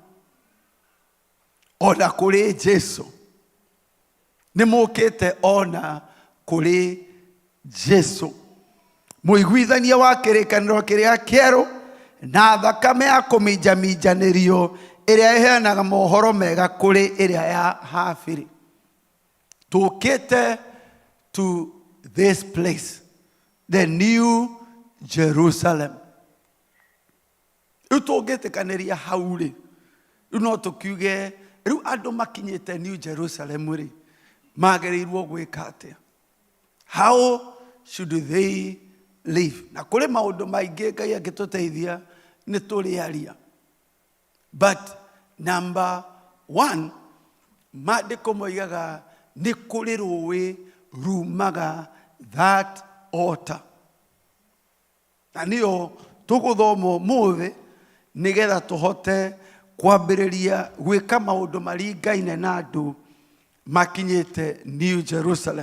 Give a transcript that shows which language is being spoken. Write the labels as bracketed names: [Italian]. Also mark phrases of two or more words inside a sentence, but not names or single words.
[Kikuyu] Ona kuri Jesu ni mukite ona kuri Jesu. Muiguithania wa kirikaniro kiria kieru na thakame ya kuminjamijanĩrio ĩrĩa ĩheanaga mohoro mega kũrĩ ĩrĩa ya habĩrĩ. [English] Tũkĩte to this place, the New Jerusalem. [Kikuyu] Rĩu tũngĩtĩkanĩria hau rĩ, rĩu no tũkiuge rĩu andũ makinyĩte New Jerusalem rĩ, magĩrĩirwo gwĩka atĩa? [English] How should they live? [Kikuyu] Na kũrĩ maũndũ maingĩ Ngai angĩtũteithia nĩ tũrĩaria. [English] But number one, [Kikuyu] maandĩko moigaga nĩ kũrĩ rũĩ rumaga [English] that altar. [Kikuyu] Na nĩyo tũgũthoma ũmũthĩ nĩgetha tũhote kwambĩrĩria gwĩka maũndũ maringaine na andũ makinyĩte New Jerusalem.